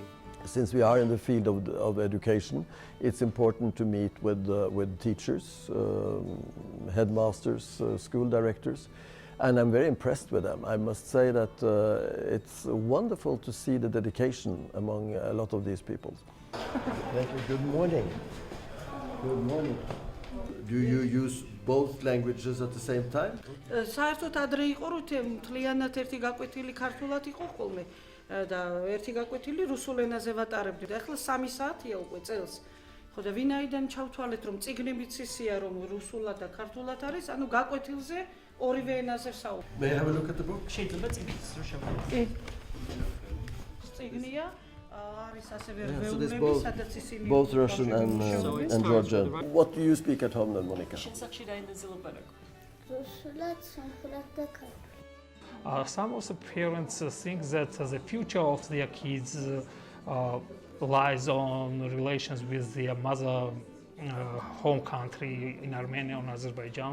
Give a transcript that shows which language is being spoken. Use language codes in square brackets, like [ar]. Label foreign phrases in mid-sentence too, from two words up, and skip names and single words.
[en] Since we are in the field of education, it's important to meet with teachers, headmasters, school directors, and I'm very impressed with them. I must say that it's wonderful to see the dedication among a lot of these people. Thank you. Good morning. Good morning. Do you use both languages at the same time? [ka] საერთოდ ადრე იყო რომ მთლიანად ერთი გაკვეთილი ქართულად იყო ხოლმე და ერთი გაკვეთილი რუსულ ენაზე ვატარებდი და ახლა 3 საათია უკვე წელს. ხო და ვინაიდან ჩავთვალეთ რომ წიგნებიც ისია რომ რუსულად და ქართულად არის, ანუ გაკვეთილზე ორივე ენაზე საუბრობ. [en] May I have a look at the book? [ka] შეიძლება წიგნიც რო შევხედე. წიგნია [en] Yeah, so there's both Russian and Georgian. What do you speak at home then, Monica? Some of the parents think that the future of their kids lies on relations with their mother home country in Armenia or Azerbaijan.